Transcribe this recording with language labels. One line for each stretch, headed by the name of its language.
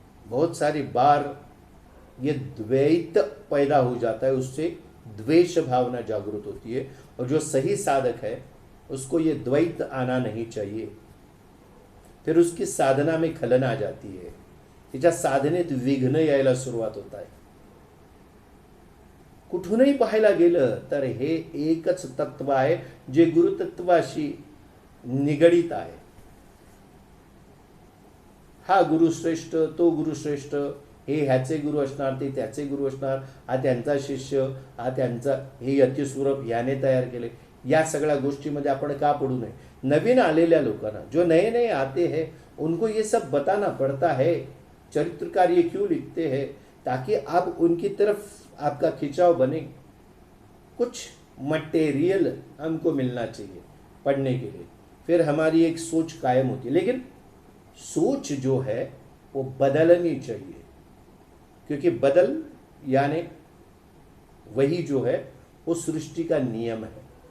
Hindi: बहुत सारी बार ये द्वैत पैदा हो जाता है, उससे द्वेष भावना जागृत होती है. और जो सही साधक है उसको ये द्वैत आना नहीं चाहिए. फिर उसकी साधना में खलन आ जाती है,
Marathi: त्याच्या साधनेत विघ्न यायला सुरुवात होत आहे. कुठूनही पाहायला गेलं तर हे एकच तत्व आहे जे गुरुतत्वाशी निगडित आहे. हा गुरुश्रेष्ठ, तो गुरुश्रेष्ठ, हे ह्याचे गुरु असणार, ते त्याचे गुरु असणार, हा त्यांचा शिष्य, हा त्यांचा, हे यतिस्वरूप याने तयार केले. या सगळ्या गोष्टीमध्ये आपण का पडू नये. नवीन आलेल्या लोकांना,
Hindi: जो नए नए आते हैं, उनको ये सब बताना पड़ता है. चरित्रकार ये क्यों लिखते हैं, ताकि आप उनकी तरफ आपका खिंचाव बने. कुछ मटेरियल हमको मिलना चाहिए पढ़ने के लिए, फिर हमारी एक सोच कायम होती है. लेकिन सोच जो है वो बदलनी चाहिए, क्योंकि बदल यानी वही जो है वो सृष्टि का नियम है.